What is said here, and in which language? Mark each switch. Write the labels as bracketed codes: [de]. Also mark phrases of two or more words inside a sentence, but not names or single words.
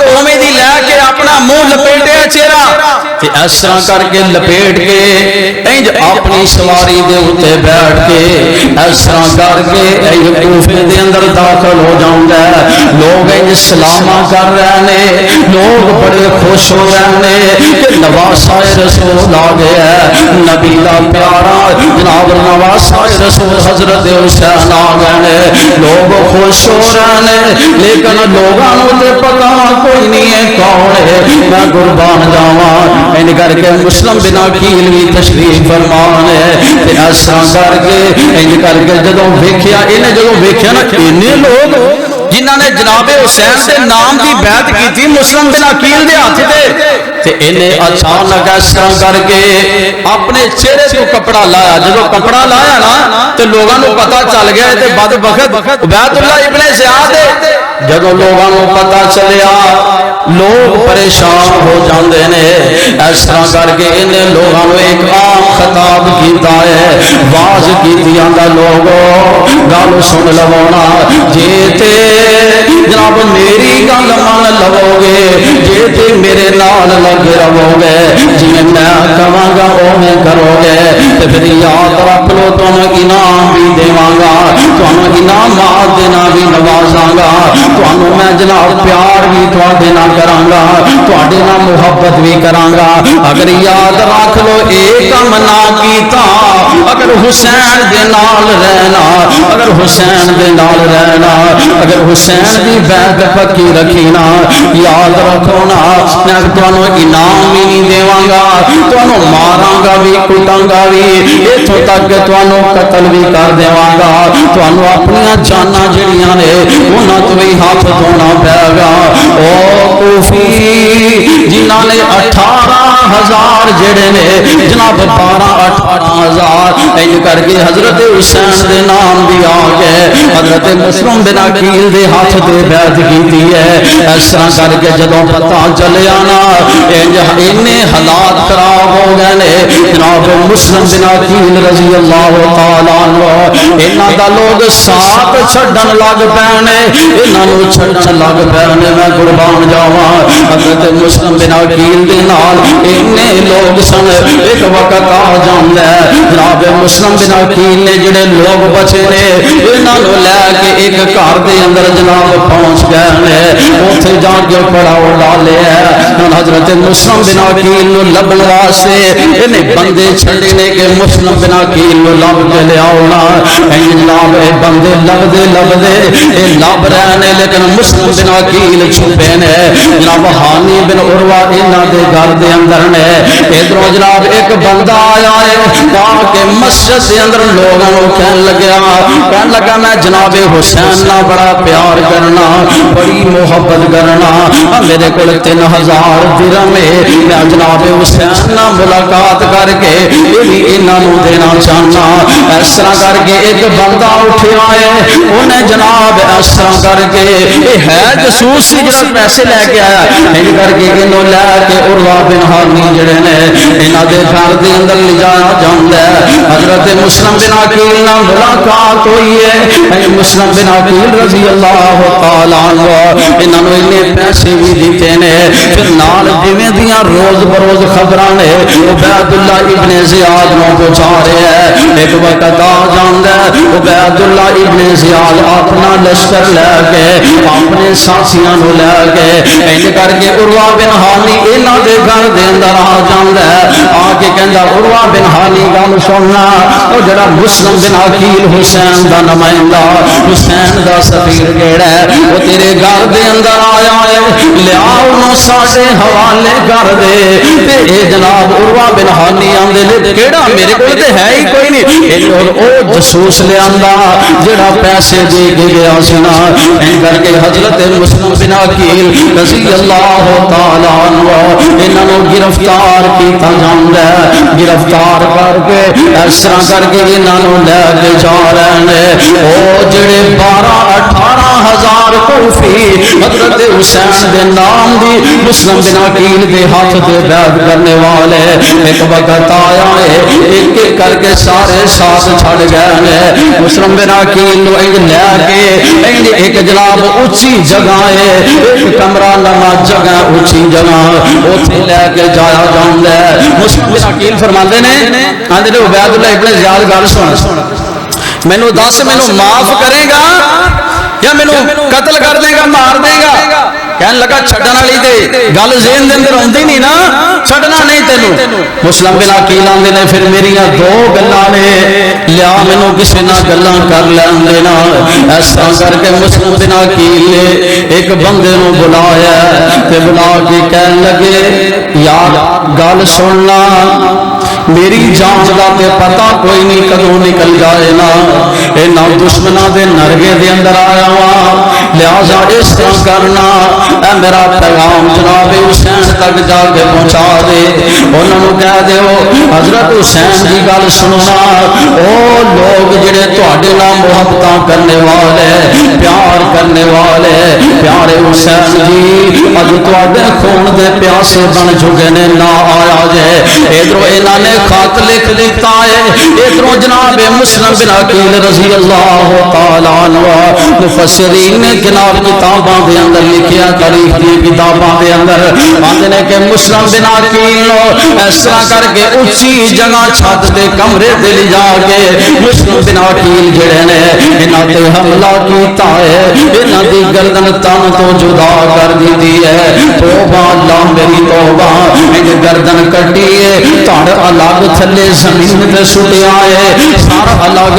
[pa] اومے دی لے کے اپنا منہ لپیٹے چہرہ تے اس طرح کر کے لپیٹ کے انج اپنی سواری دے اوتے بیٹھ کے اس طرح کر کے انج کوفے دے اندر داخل ہو جاوندا ہے لوگ انج سلاما کر رہے نے لوگ بڑے خوش ہو رہے نے کہ نواسہ رسول آ گیا ہے نبی دا پیارا جناب نواسہ رسول حضرت حسین آ گئے لوگ خوش ہو رہے نے لیکن لوگاں نوں تے پتہ کوئی نہیں ہے کون ہے میں قربان جاواں ان کر کے مسلم بن عقیل بھی تشریف فرمان ہے تے اس طرح کر کے ان کر کے جدوں ویکھیا انہیں جدوں ویکھیا نا اینے لوگ جنہاں نے جناب حسین دے نام دی بیعت کیتی مسلم بن عقیل دے ہاتھ تے تے انہیں اچانک اس طرح کر کے اپنے چہرے تو کپڑا لایا جدوں کپڑا لایا نا تے لوگاں نوں پتہ چل گیا تے بدبخت عبید اللہ ابن زیاد جدوں لوگاں نوں پتہ چلیا لوگ پریشان ہو جاندے نے اس طرح کر کے انہیں لوگاں نوں ایک عام خطاب کیتا ہے واز کیتی آندا لوگو گل سن لونا جے تے جناب میری گل من لو گے جے تے میرے نال لگ رہو گے جویں میں کہاں گا اوویں کرو گے تے پھر یاد رکھ لو تانوں انعام بھی دیواں گا تانوں انعامات دے نال بھی نوازاں گا تانوں میں جناب پیار بھی تواڈے نال کراں گا تواڈے نال محبت بھی کراں گا اگر یاد رکھ لو اے کم نہ کیتا اگر حسین دے نال رہنا اگر حسین دے نال رہنا اگر حسین دی بیعت پکی رکھی نا یاد رکھو نا میں تانوں انعام بھی نہیں دیواں گا تانوں ماراں گا بھی کٹاں گا بھی ایتھوں تک کہ تانوں قتل بھی کر دیواں گا تانوں اپنی جاناں جڑیاں نے انہاں تو بھی ہاتھ دھونا پے گا او کوفی جنہاں نے 18,000 جڑے نے جناب 18,000 این کر کے حضرت حسین دے نام بھی آ گئے حضرت مسلم بن عقیل دے ہاتھ تے بیعت کیتی ہے اس طرح کر کے جدوں پتہ چلیا نا اینے حالات خراب ہو گئے نے جناب مسلم بن عقیل [ar] رضی اللہ تعالی عنہ [pa] انہاں دا لوگ ساتھ چھڈن لگ پے نے انہاں نوں چھڈن لگ پے نے میں قربان جاواں حضرت مسلم بن عقیل دے نال اینے لوگ سن ایک وقت آ جاندا ہے جناب مسلم بن عقیل نے جڑے لوگ بچے نے انہاں نوں لے کے ایک گھر دے اندر جناب پہنچ گئے نے اوتھے جا کے پڑاؤ ڈالے ہے حضرت مسلم بن عقیل نوں لبن واسطے انہیں بندے چھڑے نے کہ مسلم بن عقیل نوں لب کے لے آونا جناب اے بندے لبدے اے لب رہے نے لیکن مسلم بن عقیل چھپے نے جناب ہانی بن عروہ انہاں دے گھر دے اندر نے ادھروں جناب ایک بندہ آیا ہے تاکہ مسجد دے اندر لوگاں نوں کہن لگا میں جناب حسین نہ بڑا پیار کرنا بڑی محبت کرنا میرے کول 3,000 درہم ہے میں جناب حسین نہ ملاقات کر کے انہاں نوں دینا چاہنا اس طرح کر کے ایک بندہ اٹھیا ہے انہیں جناب اس طرح کر کے یہ ہے جسوس سی جڑا پیسے لے کے آیا ان کر کے انہوں لے کے عروہ بن ہانی جڑے نے انہاں دے گھر دے اندر لے جایا جاندا ہے حضرت مسلم بن عقیل نال ملاقات ہوئی ہے مسلم بن عقیل [ar] رضی اللہ تعالی عنہ [pa] انہاں نوں اننے پیسے بھی دیتے نے پھر نال جویں دیاں روز بروز خبراں نے عبید اللہ ابن زیاد نوں پہنچا رہے ہیں ایک وقت آ جاندا ہے عبید اللہ ابن زیاد اپنا لشکر لے کے اپنے ساتھیاں نوں لے کے این کر کے عروہ بن ہانی انہاں دے گھر دے اندر آ جاندا ہے آ کے کہندا عروہ بن ہانی گل سننا او جڑا مسلم بن عقیل حسین دا نمائندہ حسین دا سفیر کیڑا ہے وہ تیرے گھر دے اندر آیا ہے لیا انہوں ساڈے حوالے کر دے تے اے جناب عروہ بن ہانی آندے نے کیڑا میرے کول تے ہے ہی کوئی نہیں اور او جسوس لے آندا جڑا پیسے دے کے گیا سنا این کر کے حضرت مسلم بن عقیل [ar] رضی اللہ تعالی عنہ [pa] انہاں نوں گرفتار کیتا جاندا ہے گرفتار کر کے اس طرح کر کے انہاں نوں لے کے جا رہے ہیں او جڑے 12-18 ہزار کوفی حضرت حسین دے نام دی مسلم بن عقیل دے ہاتھ دے بیعت کرنے والے ایک وقت آیا ہے ایک ایک کر کے سارے ساتھ چھڑ گئے ہیں مسلم بن عقیل نو لے کے ایک جناب اونچی جگہ ہے ایک کمرہ نما جگہ اونچی جگہ اوتھے لے کے جایا جاندا ہے مسلم بن عقیل فرماندے نے آندے نے عبید اللہ ابن زیاد گل سن مینوں دس مینوں معاف کرے گا یا مینوں قتل کر دے گا مار دے گا کہنے لگا چھڈن والی تے گل ذہن دے اندر اوندی نہیں نا چھڈنا نہیں تینوں مسلم بن عقیل آندے نے پھر میریاں دو گلاں نے لیا مینوں کسے نہ گلاں کر لین دینا اس طرح کر کے مسلم بن عقیل نے ایک بندے نو بلایا تے بلا کے کہن لگے یار گل سننا میری جان دا تے پتہ کوئی نہیں کدوں نکل جائے نا انہاں دشمناں دے نرگے دے اندر آیا وا لہذا اس طرح کرنا اے میرا پیغام جناب حسین تک جا کے پہنچا دے انہاں نوں کہہ دیو حضرت حسین دی گل سننا او لوگ جڑے تواڈے نال محبتاں کرنے والے پیار کرنے والے پیارے حسین جی اج تواڈے خون دے پیاسے بن چکے نے نہ آیا جے ادھروں انہاں نے خط لکھ دیتا ہے ادھروں جناب مسلم بن عقیل [ar] رضی اللہ تعالی عنہ [pa] مفسرین نے جناب کتاباں دے اندر لکھیا تاریخ دی کتاباں دے اندر آندے نے کہ مسلم بن عقیل اس طرح کر کے اونچی جگہ چھت دے کمرے تے لے جا کے مسلم بن عقیل جڑے نے انہاں تے حملہ کیتا ہے انہاں دی گردن تن تو جدا کر دیتی ہے توبہ اللہ میری توبہ ان گردن کٹی ہے تڑ الگ تھلے زمین تے سٹیا ہے سارا الگ